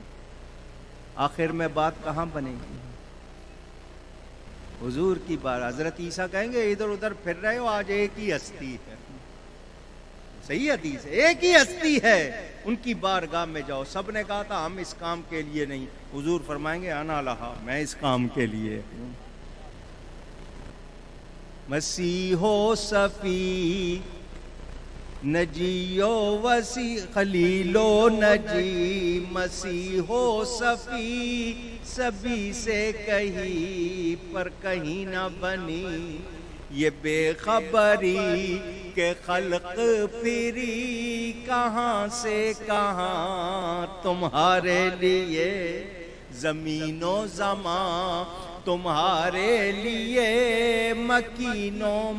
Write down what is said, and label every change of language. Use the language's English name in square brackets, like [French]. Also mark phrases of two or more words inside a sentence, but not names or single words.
[Urdu] آخر میں بات کہاں بنے گی؟ حضور کی بات۔ حضرت عیسیٰ کہیں گے ادھر ادھر پھر رہے ہو، آج ایک ہی ہستی ہے، صحیح حدیث ہے، ایک ہی ہستی ہے، ان کی بارگاہ میں جاؤ۔ سب نے کہا تھا ہم اس کام کے لیے نہیں، حضور فرمائیں گے [Arabic] انا لہا، [Urdu] میں اس کام کے لیے ہوں۔ مسیح و صفی نجی و وسی، خلیل و نجی، مسیح و صفی، سبھی سے کہیں پر کہیں نہ بنی، یہ بے خبری کہ خلق پھری کہاں سے کہاں، تمہارے لیے زمین و زمان، تمہارے لیے مکین و